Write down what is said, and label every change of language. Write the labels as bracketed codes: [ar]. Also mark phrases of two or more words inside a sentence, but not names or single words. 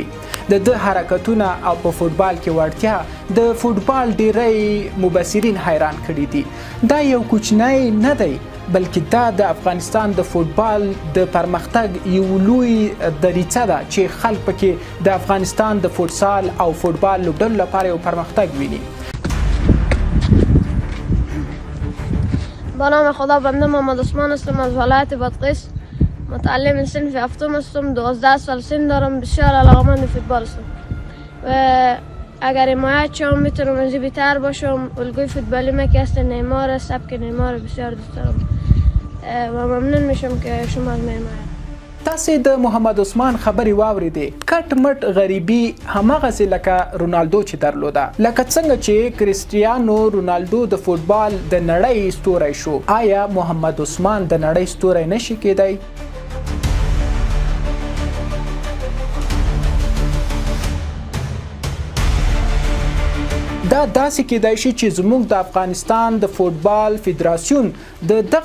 [ps] د ده حرکتونه او په فوټبال کې وړتیا د فوټبال ډیری مبصرین حیران کړي دي. دا یو کوچنی نه دی، بلکې دا د افغانستان د فوټبال د پرمختګ یو لوی دریڅه ده چې خلک پکې د افغانستان د فوټسال او فوټبال لوبډلو لپاره یو پرمختګ ویني. [fa] با نام خدا، بنده محمد آسمان هستم از ولایت بادغیس. متعلم صنف هفتم هستم، 12 سال سن دارم. بسیار علاقه‌مند فوتبال هستم و اگر حمایت شما میتونم از این بیشتر باشم. الگوی فوتبالی من که است نیمار، سبک نیمار بسیار دوست دارم و ممنون میشم که شما از من حمایت. [ps] تاسې د محمد عثمان خبرې واورېدې. کټ مټ غریبي هماغسې لکه رونالدو چې درلوده، لکه څنګه چې کریستیانو رونالدو د فوټبال د نړۍ ستوری شو، آیا محمد عثمان د نړۍ ستوری نشي کېدی؟ دا داسې کېدای شي چې زموږ د افغانستان د فوټبال فدراسیون د دغه